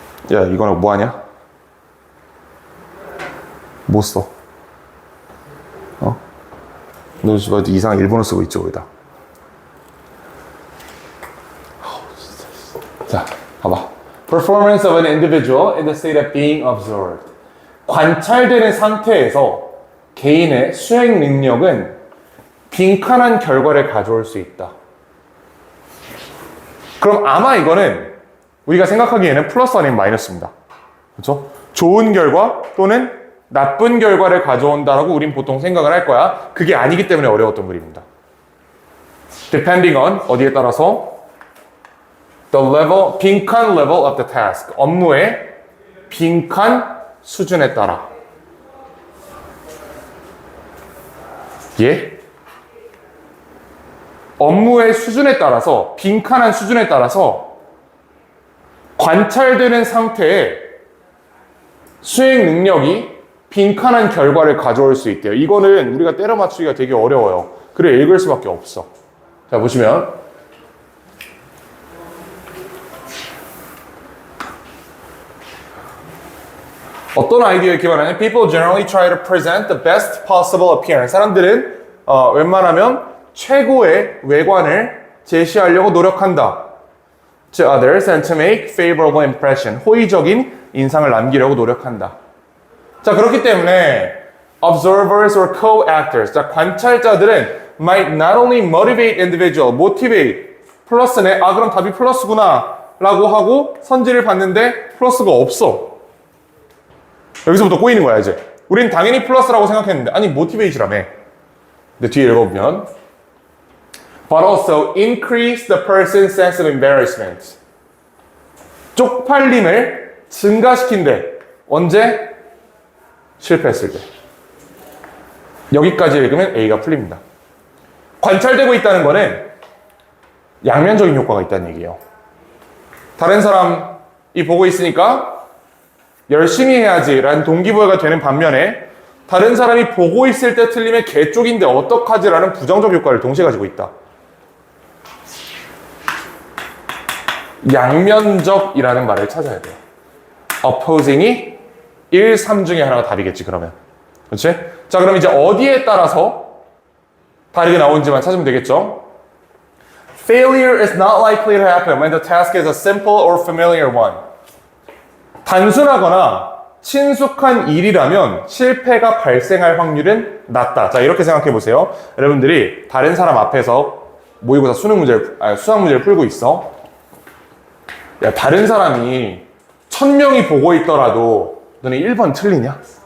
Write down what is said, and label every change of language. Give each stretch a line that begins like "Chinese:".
Korean: 야, 이거는 뭐 하냐? 못 써. 너 지금 이상한 일본어 쓰고 있죠, 거기다. 자, 봐봐.
English: Performance of an individual in the state of being observed.
Korean: 관찰되는 상태에서 개인의 수행 능력은 빈칸한 결과를 가져올 수 있다. 그럼 아마 이거는 우리가 생각하기에는 플러스 아니면 마이너스입니다. 그렇죠? 좋은 결과 또는 나쁜 결과를 가져온다라고 우린 보통 생각을 할 거야. 그게 아니기 때문에 어려웠던 그림입니다.
English: Depending on
Korean: 어디에 따라서
English: the level, 빈칸 level of the task.
Korean: 업무의 빈칸 수준에 따라. 예? 업무의 수준에 따라서, 빈칸한 수준에 따라서 관찰되는 상태에 수행 능력이 빈칸한 결과를 가져올 수 있대요. 이거는 우리가 때려 맞추기가 되게 어려워요. 그래 읽을 수밖에 없어. 자, 보시면 어떤 아이디어에 기반하냐면
English: People generally try to present the best possible appearance.
Korean: 사람들은 웬만하면 최고의 외관을 제시하려고 노력한다.
English: To others and to make favorable impression.
Korean: 호의적인 인상을 남기려고 노력한다. 자, 그렇기 때문에
English: observers or co-actors,
Korean: 자, 관찰자들은
English: might not only motivate individual, motivate,
Korean: 플러스네, 아 그럼 답이 플러스구나 라고 하고 선지를 봤는데 플러스가 없어. 여기서부터 꼬이는 거야 이제. 우린 당연히 플러스라고 생각했는데 아니 motivate라며. 근데 뒤에 읽어보면
English: but also increase the person's sense of embarrassment.
Korean: 쪽팔림을 증가시킨대. 언제? 실패했을 때. 여기까지 읽으면 A가 풀립니다. 관찰되고 있다는 거는 양면적인 효과가 있다는 얘기예요. 다른 사람이 보고 있으니까 열심히 해야지 라는 동기부여가 되는 반면에 다른 사람이 보고 있을 때 틀리면 걔 쪽인데 어떡하지 라는 부정적 효과를 동시에 가지고 있다. 양면적이라는 말을 찾아야 돼요. opposing이 1, 3 중에 하나가 답이겠지 그러면. 그렇지? 자, 그럼 이제 어디에 따라서 다르게 나오는지만 찾으면 되겠죠?
English: Failure is not likely to happen when the task is a simple or familiar one.
Korean: 단순하거나 친숙한 일이라면 실패가 발생할 확률은 낮다. 자, 이렇게 생각해 보세요. 여러분들이 다른 사람 앞에서 모의고사 수학 문제를 풀고 있어. 야, 다른 사람이 1000명이 보고 있더라도 너네 1번 틀리냐?